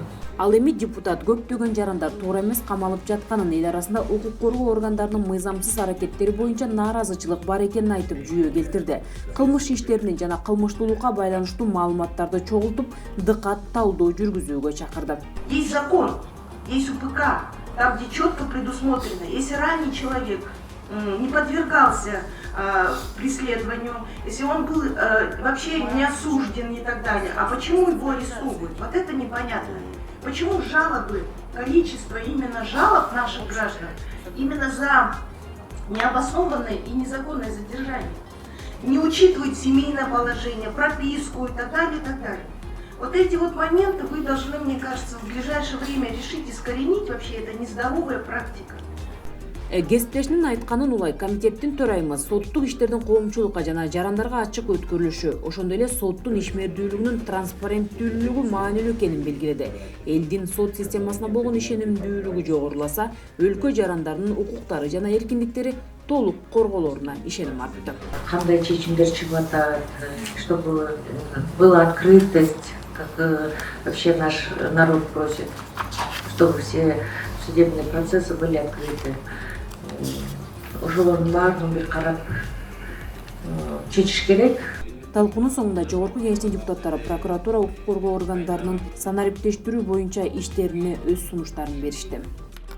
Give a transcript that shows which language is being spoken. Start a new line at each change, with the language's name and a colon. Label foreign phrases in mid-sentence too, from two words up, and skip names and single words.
Kyrgyz: Ал эми депутат көптөгөн жарандар туура эмес камалып жатканын, эл арасында укук коргоо органдарынын мыйзамсыз аракеттери боюнча нааразычылык бар экенин айтып жүйө келтирди. Кылмыш иштеринин жана кылмыштуулукка байланыштуу маалыматтарды чогултуп, дыкат талдоо жүргүзүүгө чакырды.
Russian: Есть закон, есть УПК, там где четко предусмотрено, если ранее человек не подвергался преследованию, если он был вообще не осужден и так далее, а почему его арестовывают? Вот это непонятно. Почему жалобы, количество именно жалоб наших граждан именно за необоснованное и незаконное задержание не учитывают семейное положение, прописку и так далее, и так далее. Вот эти вот моменты вы должны, мне кажется, в ближайшее время решить, искоренить вообще, это нездоровая практика.
Kyrgyz: Кесиптешинин айтканын улай, комитеттин төрайымы соттук иштердин коомчулукка жана жарандарга ачык өткөрүлүшү, ошондой эле соттун ишмердүүлүгүнүн транспаrenттүүлүгү маанилүү экенин белгиледи. Элдин сот системасына болгон ишенимдүүлүгү жогоруласа, өлкө жарандарынын укуктары жана эркиндиктери толук корголоруна ишеним артты. Кандай чечимдер чыгып атат,
Russian: чтобы была открытость, как вообще наш народ просит, чтобы все судебные процессы были открыты.
Kyrgyz: Ошолордун баарын бир карап чечиш керек. Талкуунун соңунда Жогорку кеңештин депутаттары прокуратура укук коргоо органдарынын санариптештирүү боюнча иштерине өз сунуштарын беришти.